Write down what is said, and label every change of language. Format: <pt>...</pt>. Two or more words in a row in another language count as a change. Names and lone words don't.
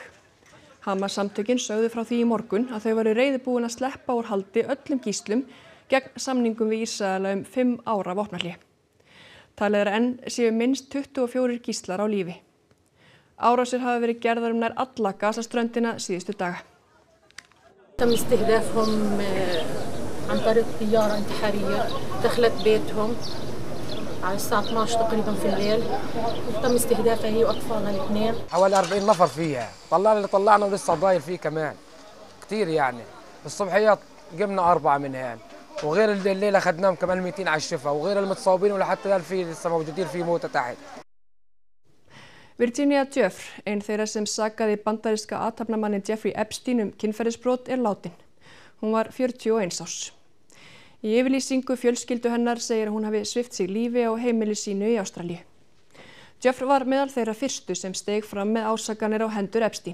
<is>Hamas samtökin sögðu frá því í morgun að þau væru reiðubúin að sleppa úr haldi öllum gíslum gegn samningum við Ísraela 5 ára vopnahlé. Talið enn séu minnst 24 gíslar á lífi. Árásir hafa verið gerðar nær alla Gazaströndina síðustu daga.</is> <ar>تم استهدافهم عن طريق طيارة انتحارية دخلت بيتهم على الساعة 12 تقريبا في الليل وتم استهدافها هي وأطفالها الاثنين. حوالي 40 نفر فيها، طلعنا ولسه ضايل فيه كمان كتير يعني. الصبحيات جبنا 4 منهم وغير الليلة خدناهم كمان 200 على الشفا وغير المتصابين ولحتى الآن في لسه موجودين في موتى تحت.</ar> <is>Virginia Giuffre, einn þeirra sem sakaði bandaríska athafnamannin Jeffrey Epstein kynferðisbrot látin. Hún var 41 árs. Í yfirlýsingu fjölskyldu hennar segir hún hafi svipt sig lífi á heimili sínu í Ástralíu. Giuffre var meðal þeirra fyrstu sem steig fram með ásakanir á hendur Epstein.</is>